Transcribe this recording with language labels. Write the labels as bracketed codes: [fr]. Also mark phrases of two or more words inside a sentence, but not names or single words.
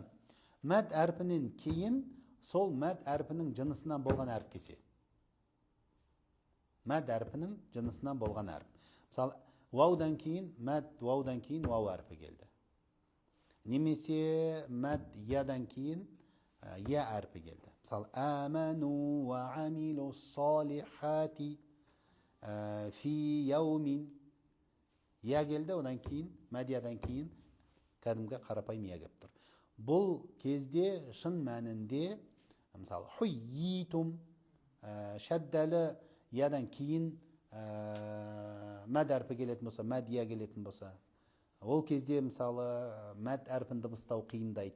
[kk] Мәд әрпінен кейін сол мәд әрпінің жынысынан болған әріп кесе. Мәд әрпінің жынысынан болған әріп. Мысалы, ваудан кейін, мәд ваудан кейін вау әрпі келді. Немесе мәд ядан кейін я әрпі келді. [ar] Мысалы, آمنوا وعملوا الصالحات في يوم. [kk] Я келді, одан кейін, мәд ядан кейін кәдімгі қарапайым я келіп тұр. Бұл кезде шын мәнінде мысалы хуйитум шәддәлі ядан кейін мәд әрпі келетін болса, мәд я келетін болса, ол кезде мысалы мәд әрпін дыбыстау қиындайды.